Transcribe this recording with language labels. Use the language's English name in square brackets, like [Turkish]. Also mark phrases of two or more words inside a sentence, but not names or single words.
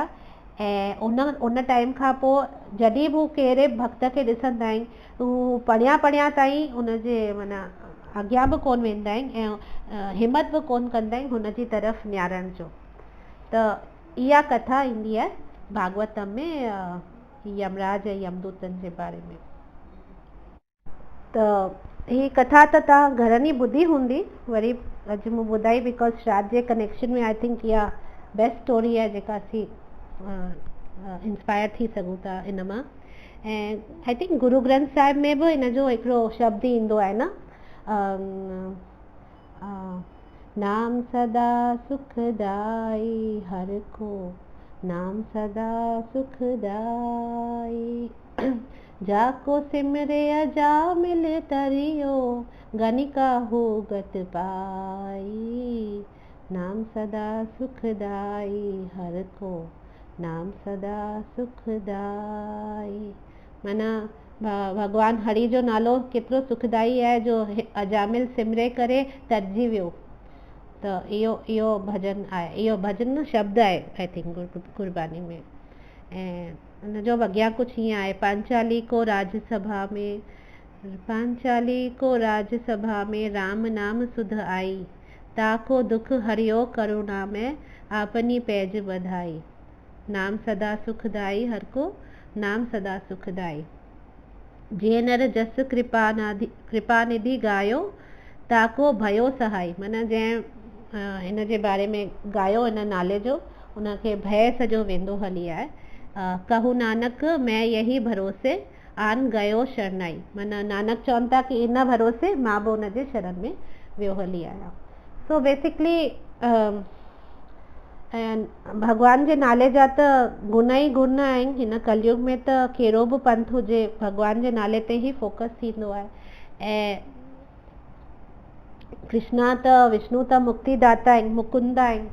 [Sindhi] ऐं उन टाइम खां पोइ जॾहिं बि हू कहिड़े भक्त खे ॾिसंदा आहिनि हू परियां ताईं उनजे माना अॻियां बि कोन वेंदा आहिनि ऐं हिमत बि कोन कंदा आहिनि हुनजी तरफ़ निहारण जो। त इहा कथा ईंदी आहे भागवतम में यमराज ऐं यमदूतनि जे बारे में। त ही कथा त तव्हां घरनि ई ॿुधी हूंदी, वरी अॼु मूं ॿुधाई बिकॉज़ श्राद्ध जे कनेक्शन में [English] I think [Sindhi] इहा [English] best story [Sindhi] आहे जेका असीं इंस्पायर थी सघूं था इन मां। ऐं [English] I think [Sindhi] गुरु ग्रंथ साहिब में बि इन जो हिकिड़ो शब्द ईंदो आहे न, [Braj] नाम सदा सुखदाई हर को, नाम सदा सुखदाई। जाको सिमरे अजामिल तरियो, गनिका हो गत पाई। नाम सदा सुखदाई हर को, नाम सदा सुखदाई। [Sindhi] माना भगवान हरि जो नालो केतिरो सुखदाई आहे जो अजामिल सिमरे करे तरजी वियो। त इहो भजन आहे, इहो भजन न शब्द आहे [English] I think [Sindhi] गुरबानी में। ऐं उनजो अॻियां कुझु हीअं आहे, [Braj] पांचाली को राजसभा में, पांचाली को राजसभा में राम नाम सुध आई। ताको दुख हरियो करुणा में, आपनी पैज बधाई। नाम सदा सुखदाई हर को, नाम सदा सुखदाई। जे नर जस कृपा निधि गायो, ताको भयो सहाय। [Sindhi] माना जंहिं हिन जे बारे में गायो हिन नाले जो, उनखे भय सॼो वेंदो हली आहे। [Braj] कहू नानक मैं यही भरोसे, आन गयो शरणाई। [Sindhi] माना नानक चवनि था कि इन भरोसे मां बि उनजे शरण में वियो हली आहियां। सो बेसिकली भगवान जे नाले जा त गुण ई गुण आहिनि। हिन कलयुग में त कहिड़ो बि पंथ हुजे, भगवान जे नाले ते ई फोकस थींदो आहे। ऐं कृष्णा त विष्णु त मुक्तिदाता आहिनि, मुकुंद आहिनि।